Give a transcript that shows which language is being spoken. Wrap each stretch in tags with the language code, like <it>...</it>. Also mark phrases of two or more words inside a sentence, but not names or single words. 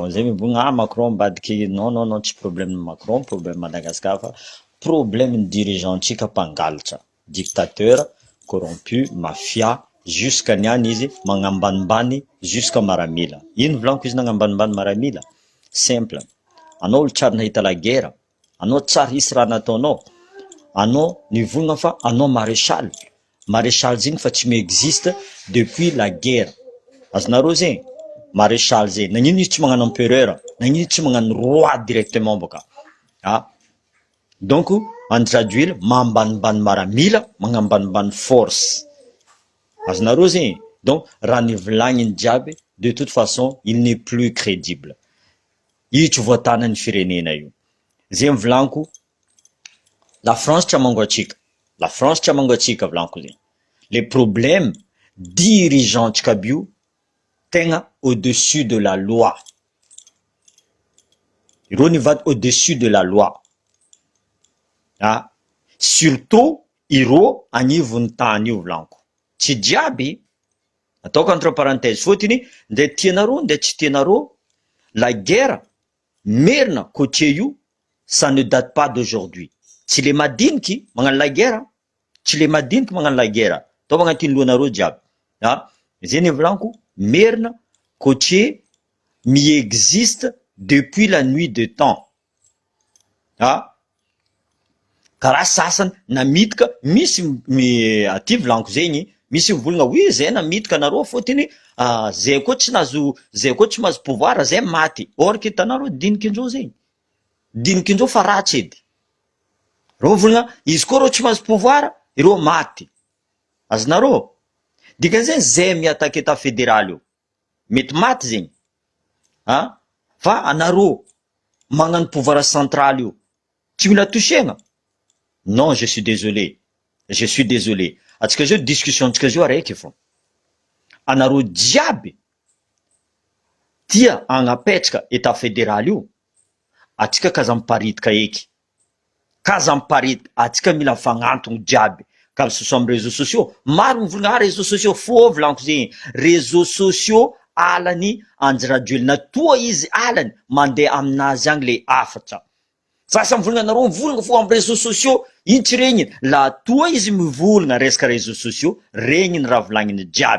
<mg>Zay mivogna Macron ambadiky</mg> <fr>non non non</fr> <mg>tsy problème Macron, problème Madagascar fa problème dirigeantsika mpangalatra,</mg> <fr>dictateur, corrompu, mafia,</fr> <mg>jusqu'à niany izy magnambanimbany jusqu'à maramila. Ino volaniko izy nagnambanimbany maramila? Simple. Anao olo tsary nahita</mg> <fr>la guerre,</fr> <mg>anao tsary hisy raha nataonao, anao nivogna fa anao maréchal. Maréchal zegny fa tsy mi-existe</mg> <fr>depuis la guerre.</fr> <mg>Azonareo zegny? Maréchal zegny. Nagnino izy tsy magnano empereur? Nagnino izy tsy magnano</mg> <fr>roi directement</fr> <mg>boka? Ah.</mg> <fr>Donc, en traduire,</fr> <mg>mambanimbany maramila, magnambanimbany force. Azonareo zegny? Donc, raha nivolagniny jiaby,</mg> <fr>de toute façon, il n'est plus crédible.</fr> <mg>Io tsy voatanany firenena io. Zegny volaniko, la France tsy hamango atsika. La France tsy hamango atsika volaniko zegny.</mg> <fr>Les problèmes</fr> <mg>dirigeantsika aby io tegna</mg> <fr>au-dessus de la loi.</fr> <mg>Ireo nivady</mg> <fr>au-dessus de la loi.</fr> <mg>Ah, surtout ireo anivon'ny tany io volaniko. Tsy jiaby, ataoko</mg> <fr>entre parenthèse</fr> <mg>fotiny, nde tianareo nde tsy tianareo,</mg> <fr>la guerre</fr> <mg>merina côté io,</mg> <fr>ça ne date pas d'aujourd'hui.</fr> <mg>Tsy le madiniky magnano</mg> <fr>la guerre,</fr> <mg>tsy le madiniky magnano</mg> <fr>la guerre.</fr> <mg>Atao magnatiny lohanareo jiaby. Ah, zay volaniko, merina côté mi-existe</mg> <fr>depuis la nuit de temps.</fr> <mg>Ah, karaha sasany namitika, misy aty volaniko zegny, misy mivolagna oui zay namitika anareo fotiny zay koa tsy mahazo pouvoir, zay maty.</mg> <fr>Or que</fr> <mg>hitanareo dinikindreo zegny. Dinikindreo fa ratsy edy. Reo mivolagna izy koa reo tsy mahazo pouvoir, ireo maty. Azonareo? Dikan'izay zay mi-attaque</mg> <fr>état fédéral</fr> <mg>io. Mety maty zegny. Ah, fa anareo magnano</mg> <fr>pouvoir central</fr> <mg>io, tsy mila touchegna.</mg> <fr>Non, je suis désolé. Je suis désolé.</fr> <mg>Atsika zao discussion antsika zao araiky fô. Anareo jiaby tia agnapetraka</mg> <fr>état fédéral</fr> <mg>io, atsika kaza miparitaka eky. Kaza miparitaka, atsika mila fagnantogno jiaby. Ka</mg> <fr>ce soit</fr> <mg>amy</mg> <fr>réseaux sociaux,</fr> <mg>maro mivolagna</mg> <fr>réseaux sociaux</fr> <mg>fô volaniko zegny.</mg> <fr>Réseaux sociaux</fr> <mg>alany anjirajoely, natoa izy alany mandeha aminazy agny le afatra. Sasa mivolagna anareo mivolagna fô amy</mg> <fr>réseaux sociaux,</fr> <mg>ino tsy regniny? La toa izy mivolagna resaka</mg> <fr>réseaux sociaux,</fr> <mg>regniny raha volagniny jiaby.</mg>